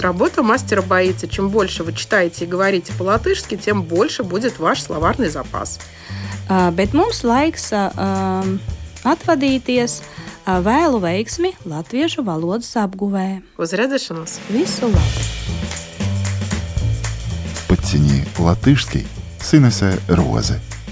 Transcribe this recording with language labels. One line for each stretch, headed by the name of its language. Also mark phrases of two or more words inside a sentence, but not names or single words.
Russian: Работа мастера боится. Чем больше вы читаете и говорите по-латышски, тем больше будет ваш словарный запас.
Latvian: Bet mums laiks atvadīties. Vēlu veiksmi latviešu valodas apguvē. Uz redzēšanos! Visu labu!
Russian: Подтяни латышский с Инесой Розе.